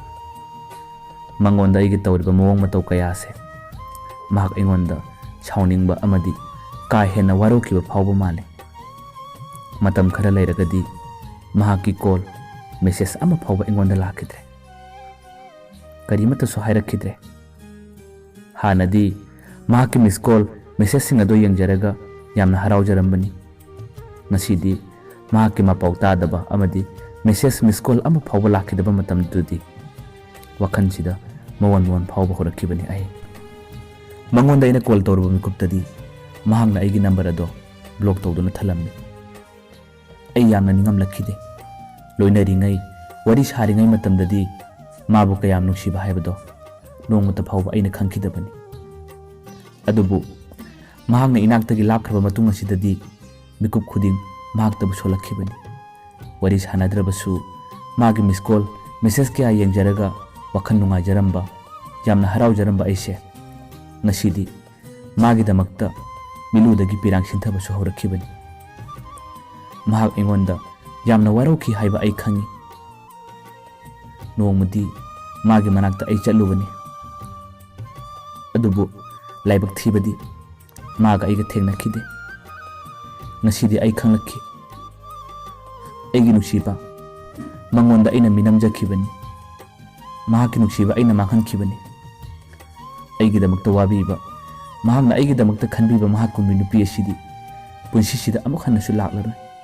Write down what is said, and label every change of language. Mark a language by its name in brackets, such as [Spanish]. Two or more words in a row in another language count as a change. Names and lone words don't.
[Manipuri] mangonda igi tawriba mawong mataw kaya ase mahak ingonda sauningba amadi ka hena warokiba phauba male matam khara leiragadi mahaki [English] call message [Manipuri] ama phauba ingonda lakidre karimata so hairakidre hanadi mahaki [English] miss call message [Manipuri] singa do yengjaraga yamna harau jarambani ngasidi mahaki mapau tadaba amadi [English] message miss call [Manipuri] ama phauba lakidaba matam dudi wakhan sida mawan phauba horakibani ai mangonda ina call tawruba mikuptadi mahangna aigi number ado block tawduna thalammi ai yamna ningam lakhide loina ringai wari saringai matamdadi mabu kayam nungsiba haibado nongmata phauba aina khangkidabani adubu mahangna inaktagi lapkhaba matung asidadi mikub khuding mahaktabu solakhibani wari sanadrabasu magi [English] miss call message [Manipuri] kya yengjaraga wakhan nungaijaramba yamna haraujaramba aise ngasidi magi damakta miludagi pirang sinthabasu horakhibani mahak ingonda yamna warauki haiba ai khangi nongmadi magi manakta ai chalubani adubu laibak thibadi maga aiga thengnakhide ngasidi ai khanglakhi aigi nusiba mangonda aina minamjakhibani mahaki nusiba aina manghankhibani aigi damakta wabiba mahakna aigi damakta khanbiba mahakumi nupi asidi punsisida amuk hanasu laklaroi